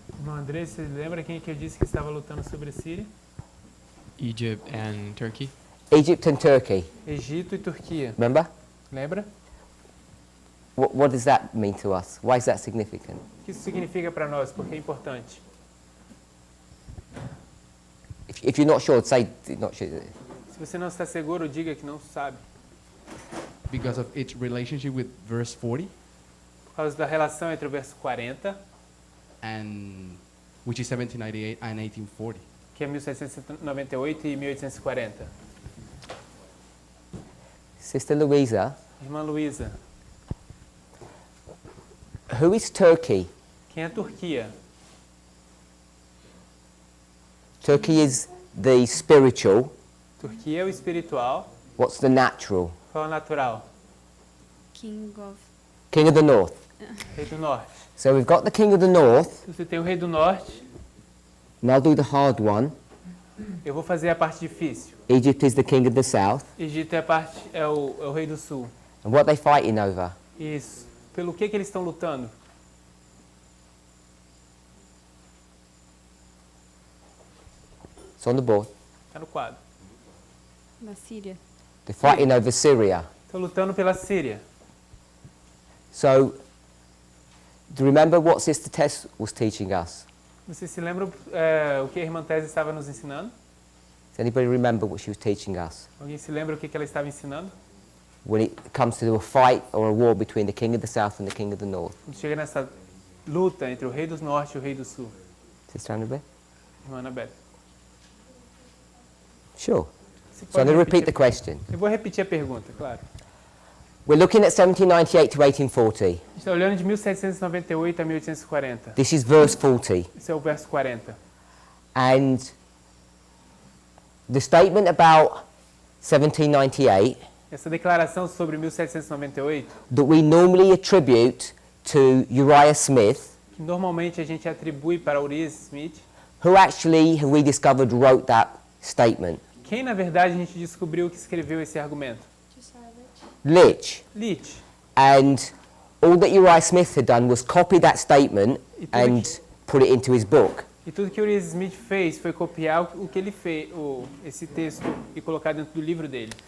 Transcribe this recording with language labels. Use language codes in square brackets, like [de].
[pt] Irmão André, você lembra quem que eu disse que estava lutando sobre a Síria? [en] Egypt and Turkey. Egypt and Turkey. [pt] Egito e Turquia. [en] Remember? [pt] Lembra? [en] What does that mean to us? Why is that significant? [pt] O que isso significa para nós? Porque é importante. [en] If you're not sure, say not sure. [pt] Se você não está seguro, diga que não sabe. [en] Because of its relationship with verse 40, [pt] Por causa da relação entre o verso 40, [en] and which is 1798 and 1840. [pt] que é 1798 e 1840. [en] Sister Louisa, [pt] Irmã Luísa, [en] who is Turkey? [pt] quem é a Turquia? [en] Turkey is the spiritual. [pt] Turquia é o espiritual. [en] What's the natural? [pt] Qual é o natural? [en] King of King of the North. [pt] Rei do Norte. [en] So we've got the King of the North. [pt] Você tem o Rei do Norte. [en] And I'll do the hard one. [pt] Eu vou fazer a parte difícil. [en] Egypt is the King of the South. [pt] Egito é o Rei do Sul. [en] And what are they fighting over? [pt] Isso. Pelo que eles estão lutando? [en] It's on the board. [pt] Está no quadro. Na Síria. [en] They're fighting over Syria. [pt] Estão lutando pela Síria. [en] So, do you remember what Sister Tess was teaching us? [pt] Vocês se lembram o que a irmã Tese estava nos ensinando? [en] Does anybody remember what she was teaching us? [pt] Alguém se lembra o que ela estava ensinando? [en] When it comes to a fight or a war between the king of the south and the king of the north. [pt] Quando chega nessa luta entre o rei do norte e o rei do sul. [en] Sister Annabelle? [pt] Irmã Anabelle. [en] Sure. [pt] Você [en] So I'm going to repeat [pt] repetir [en] the question. [pt] Eu vou repetir a pergunta, claro. [en] We're looking at 1798 to 1840. [pt] A gente está olhando de 1798 a 1840. [en] This is verse 40. [pt] Esse é o verso 40. [en] And the statement about 1798 [pt] Essa declaração sobre 1798, [en] that we normally attribute to Uriah Smith, [pt] que normalmente a gente atribui para Uriah Smith, [en] who actually, have we discovered, wrote that statement? [pt] quem na verdade a gente descobriu que escreveu esse argumento? [en] Lich. [pt] Lich. [en] And all that Uriah Smith had done was copy that statement [pt] E tudo [en] and put it into his book. [pt] E tudo que Uriah Smith fez foi copiar o que ele fez, esse texto, e colocar dentro do livro dele.